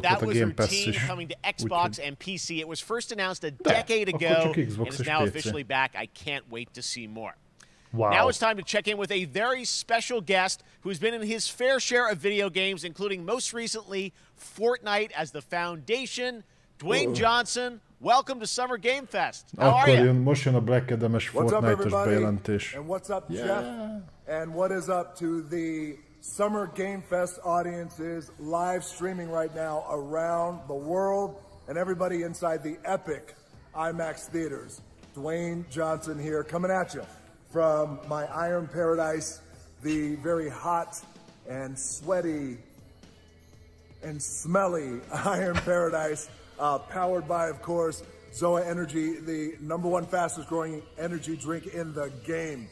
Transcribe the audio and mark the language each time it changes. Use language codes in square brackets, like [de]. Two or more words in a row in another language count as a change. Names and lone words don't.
[en] That was routine coming to Xbox and PC. It was first announced a decade ago and is now officially back. I can't wait to see more. Wow. Now it's time to check in with a very special guest who's been in his fair share of video games, including most recently Fortnite as the foundation Dwayne Johnson, welcome to Summer Game Fest. How [hu] Akkor [en] are you? [hu] most jön a Black Adam-es Fortnite-os bejelentés. [en] And what's up, Jeff? And what is up to the Summer Game Fest audiences live streaming right now around the world and everybody inside the epic IMAX theaters. Dwayne Johnson here, coming at you from my Iron Paradise, the very hot and sweaty and smelly Iron Paradise, powered by, of course, Zoa Energy, the #1 fastest growing energy drink in the game.